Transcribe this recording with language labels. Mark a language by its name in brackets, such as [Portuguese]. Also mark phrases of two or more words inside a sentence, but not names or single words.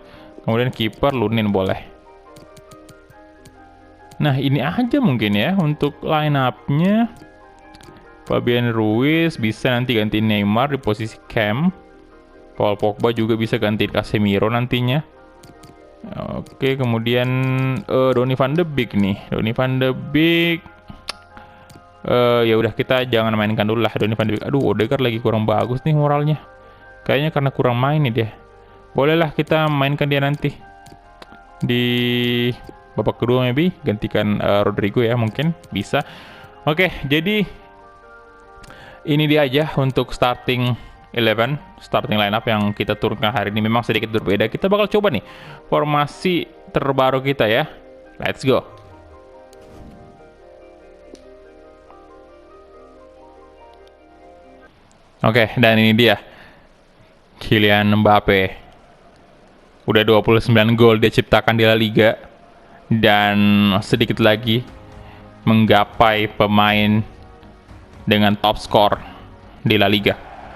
[Indonesian] Kemudian kiper Lunin boleh. Nah, ini aja mungkin ya untuk [English] line up- [Indonesian] nya. Fabian Ruiz bisa nanti gantiin Neymar di posisi cam. Paul Pogba juga bisa gantiin Casemiro nantinya. Oke, kemudian Donny van de Beek nih. Donny van de Beek. Ya udah, kita jangan mainkan dulu lah Donny van de Beek. Aduh, Odegaard lagi kurang bagus nih moralnya. Kayaknya karena kurang main nih dia. Bolehlah kita mainkan dia nanti di babak kedua, maybe gantikan Rodrigo ya, mungkin bisa. Oke, jadi ini dia aja untuk [English] starting lineup [Indonesian] yang kita turunkan hari ini. Memang sedikit berbeda. Kita bakal coba nih formasi terbaru kita ya. [English] Let's go. [Indonesian] Oke, dan ini dia Kylian Mbappe. Udah 29 gol dia ciptakan di La Liga, dan sedikit lagi menggapai pemain dengan top skor di La Liga.